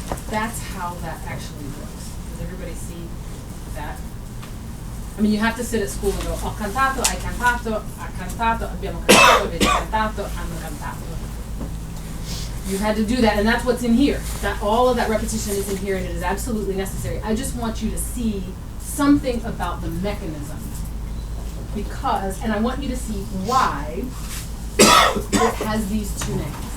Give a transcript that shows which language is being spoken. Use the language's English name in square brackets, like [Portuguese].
[English] That's how that actually works. Does everybody see that? I mean, you have to sit at school and go, [Italian] ho cantato, hai cantato, ha cantato, abbiamo cantato, avete cantato, hanno cantato. [English] You had to do that, and that's what's in here. That all of that repetition is in here, and it is absolutely necessary. I just want you to see something about the mechanism. Because, and I want you to see why it has these 2 names.